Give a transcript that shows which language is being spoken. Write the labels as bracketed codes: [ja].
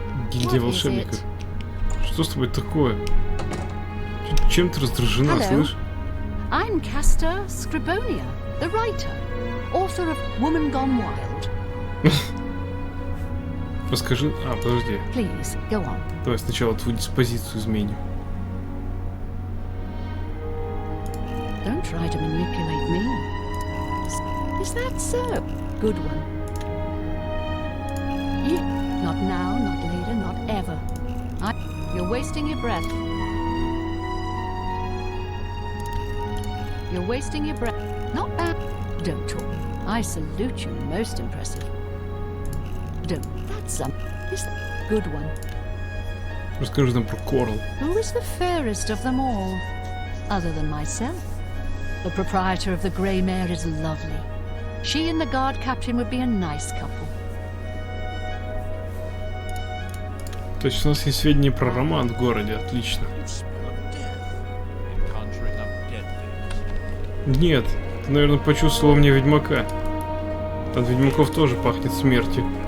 [ru] Гильдия волшебников. Что с тобой такое? Чем ты раздражена, [en] Hello. [ru] слышь? [en] I'm Castor Scribonia, the writer, author of Woman Gone Wild. [ru] Расскажи... А, подожди. [en] Please, go on. [ru] Давай сначала твою диспозицию изменим. [en] Don't try to manipulate me. Is that so? Good one. You... Not now, not later, not ever. You're wasting your breath. You're wasting your breath. Not bad. Don't talk. I salute you. Most impressive. Don't. That's some. Is that good one? [ru] Расскажи нам про Корл. [en] Who is the fairest of them all? Other than myself. The proprietor of the Grey Mare is lovely. She and the guard captain would be a nice couple. [ru] То есть у нас есть сведения про роман в городе, отлично. Нет, ты, наверное, почувствовал мне ведьмака. От ведьмаков тоже пахнет смертью.